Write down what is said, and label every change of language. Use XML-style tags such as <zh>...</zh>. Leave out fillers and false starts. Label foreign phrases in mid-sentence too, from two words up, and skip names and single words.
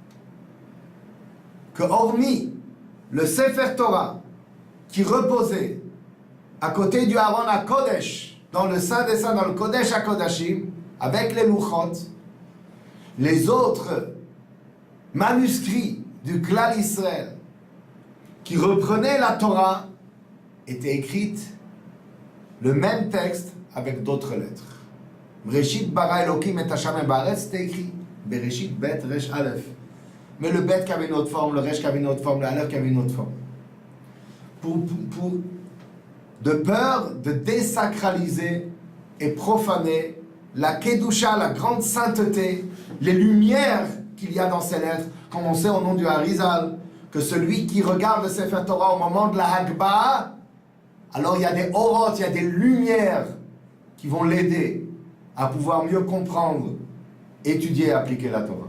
<fr>que, hormis le Sefer Torah qui reposait à côté du</fr> <he>ארון הקודש,</he> <fr>dans le Saint des Saints, dans le</fr> <he>קודש הקודשים,</he> <fr>avec les Luchot, les autres manuscrits du</fr> <he>כלל ישראל</he> <fr>qui reprenaient la Torah étaient écrites le même texte avec d'autres lettres.</fr> <he>בראשית ברא אלוהים את השם בארץ,</he> <fr>c'était écrit</fr> <he>בראשית בית ריש אלף.</he> <fr>Mais le bet qui avait une autre forme, le resh qui avait une autre forme, le aleph qui avait une autre forme. De peur de désacraliser et profaner la Kedusha, la grande sainteté, les lumières qu'il y a dans ces lettres, comme on sait au nom du Harizal, que celui qui regarde le Sefer Torah au moment de la Hagbah, alors il y a des orotes, il y a des lumières qui vont l'aider à pouvoir mieux comprendre, étudier et appliquer la Torah.</fr>